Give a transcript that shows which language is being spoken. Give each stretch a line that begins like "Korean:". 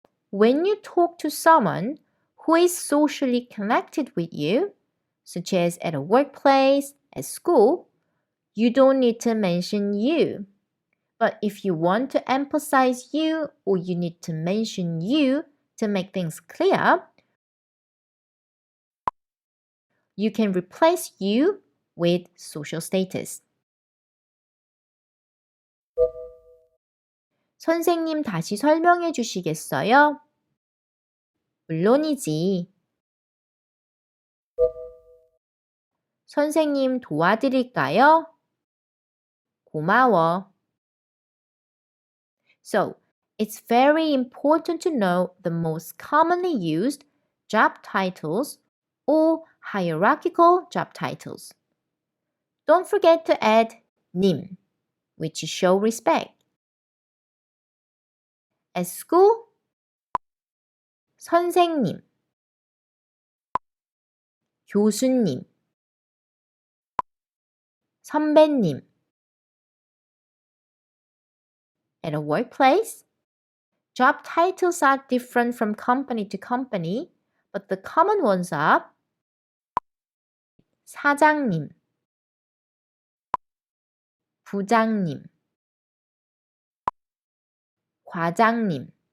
English: When you talk to someone who is socially connected with you, such as at a workplace, at school, you don't need to mention you. But if you want to emphasize you or you need to mention you to make things clear, you can replace you with social status.
Korean: 선생님 다시 설명해 주시겠어요? 물론이지. 선생님 도와드릴까요? 고마워.
English: So, it's very important to know the most commonly used job titles or hierarchical job titles. Don't forget to add 님, which show respect. At school, 선생님, 교수님, 선배님. At a workplace, job titles are different from company to company, but the common ones are 사장님, 부장님, 과장님,